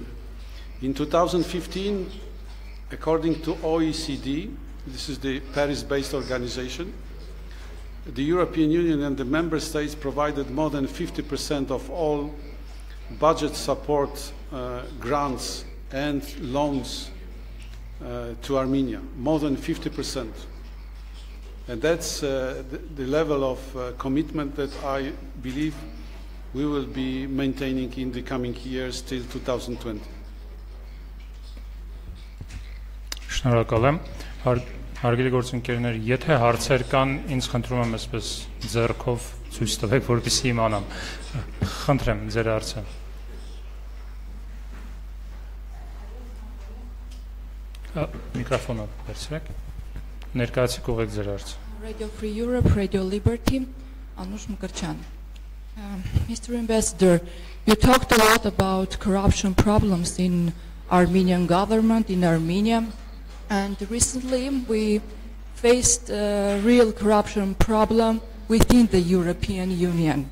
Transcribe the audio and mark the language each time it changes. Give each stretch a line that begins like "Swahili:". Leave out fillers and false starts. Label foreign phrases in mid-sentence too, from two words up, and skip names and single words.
English: In 2015, according to OECD, this is the Paris-based organization, the European Union and the member states provided more than 50% of all budget support grants and loans to Armenia, more than 50%. And that's the level of commitment that I believe we will be maintaining in the coming years till 2020.
Armenian: Շնորհակալ եմ։ Հարգելի գործընկերներ, եթե հարցեր կան, ինձ խնդրում եմ այսպես ձեռքով ցույց տվեք, որպեսզի իմանամ։ Խնդրեմ ձեր հարցը։ Միկրոֆոնը վերցրեք։ Ներկայացիք ուղեք ձեր հարցը։
English: Radio Free Europe, Radio Liberty, Anush Mukherjee. Mr. Ambassador, you talked a lot about corruption problems in Armenian government, in Armenia, and recently we faced a real corruption problem within the European Union.